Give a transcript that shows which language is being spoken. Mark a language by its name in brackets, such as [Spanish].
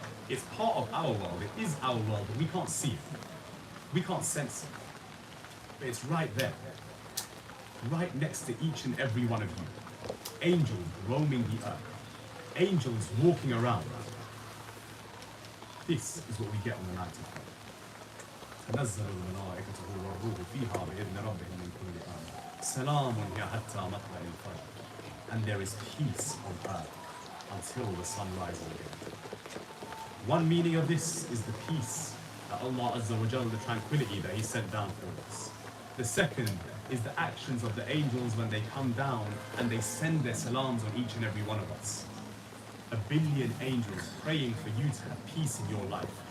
[English] It's part of our world. It is our world, but we can't see it. We can't sense it. But it's right there. Right next to each and every one of you. Angels roaming the earth. Angels walking around. This is what we get on the night of Qadr. [Arabic] تنزل الملائكة والروح فيها بإذن ربهم من كل أمر سلام هي حتى مطلع الفجر. [English] And there is peace on earth until the sun rises again. One meaning of this is the peace that Allah Azza wa Jalla, the tranquility that He sent down for us. The second is the actions of the angels when they come down and they send their salams on each and every one of us. 1 billion angels praying for you to have peace in your life,